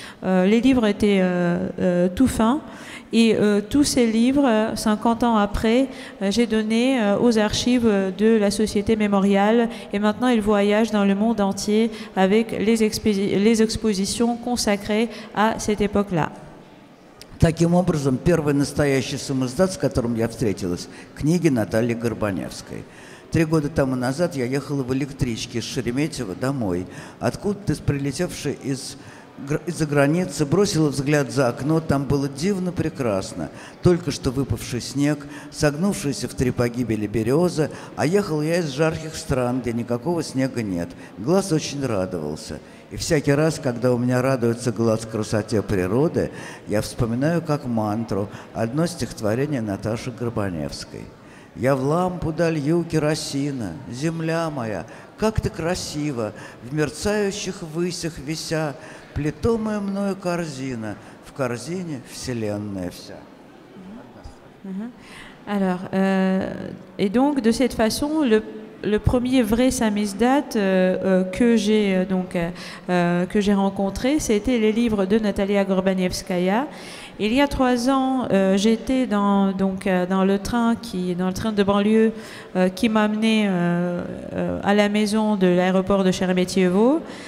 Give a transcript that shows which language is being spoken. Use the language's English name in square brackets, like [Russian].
[French] Les livres étaient tout fins. Et tous ces livres, 50 ans après, j'ai donné aux archives de la Société Mémorial, et maintenant ils voyagent dans le monde entier avec les expositions consacrées à cette époque-là. [Russian] Таким образом, первый настоящий самиздат, с которым я встретилась, книги Натальи Горбаневской. 3 года тому назад я ехала в электричке из Шереметьево домой, откуда-то прилетевший из-за границы, бросила взгляд за окно, там было дивно прекрасно. Только что выпавший снег, согнувшаяся в 3 погибели береза, а ехал я из жарких стран, где никакого снега нет. Глаз очень радовался. И всякий раз, когда у меня радуется глаз красоте природы, я вспоминаю как мантру одно стихотворение Наташи Горбаневской. «Я в лампу долью керосина, земля моя, как ты красиво, в мерцающих высях вися, Плетомая мною корзина, в корзине вселенная вся. [French] Alors, et donc de cette façon, le premier vrai samizdat que j'ai rencontré, c'était les livres de Natalia Gorbanevskaya. Il y a 3 ans, j'étais dans le train de banlieue qui m'amenait à la maison de l'aéroport de Sheremetyevo.